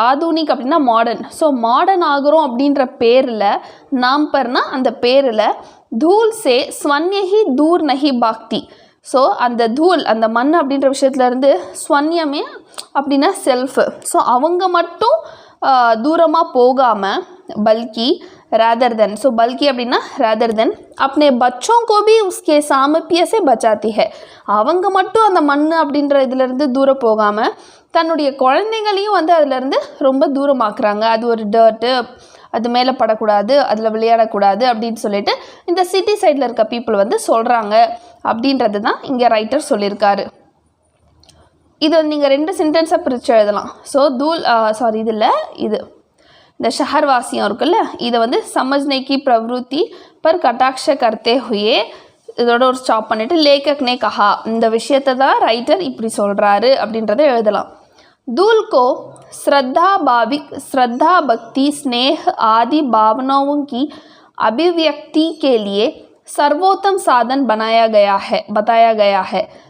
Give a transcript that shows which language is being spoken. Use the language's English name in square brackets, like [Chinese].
[Tamil] ஆதுனிக் அப்படின்னா modern, so modern ஆகிறோம் அப்படின்ற பேரில், நாம் பர்னா அந்த பேரில், [Hindi] धूल से स्वन्य ही दूर नहीं भागती. [Tamil] ஸோ அந்த தூள், அந்த மண் அப்படின்ற விஷயத்துலேருந்து ஸ்வன்யமே அப்படின்னா செல்ஃபு, ஸோ அவங்க மட்டும் தூரமாக போகாமல், பல்கி [English] rather than. So [Hindi] बल्कि [Tamil] அப்படின்னா [English] rather than [Hindi] अपने बच्चों को भी उसके सामीप्य से बचाती है. [Tamil] அவங்க மட்டும் அந்த மண் அப்படின்ற இதிலிருந்து தூரம் போகாமல் தன்னுடைய குழந்தைங்களையும் வந்து அதிலேருந்து ரொம்ப தூரமாக்குறாங்க. அது ஒரு டர்ட்டு, அது மேலே படக்கூடாது, அதில் விளையாடக்கூடாது அப்படின்னு சொல்லிட்டு இந்த சிட்டி சைடில் இருக்க பீப்புள் வந்து சொல்கிறாங்க அப்படின்றது தான் இங்கே ரைட்டர் சொல்லியிருக்காரு. இது நீங்கள் 2 சென்டென்ஸாக பிரித்து எழுதலாம். ஸோ இது இந்த ஷஹர்வாசியம் இருக்குல்ல, இதை வந்து [Hindi] समझने की प्रवृत्ति पर कटाक्ष करते हुए [Tamil] இதோட ஒரு ஸ்டாப் பண்ணிவிட்டு லேखक கஹா, இந்த விஷயத்தை தான் ரைட்டர் இப்படி சொல்கிறாரு அப்படின்றத எழுதலாம். [Hindi] दूल को श्रद्धा भक्ति स्नेह आदि भावनाओं की अभिव्यक्ति के लिए सर्वोत्तम साधन बताया गया है.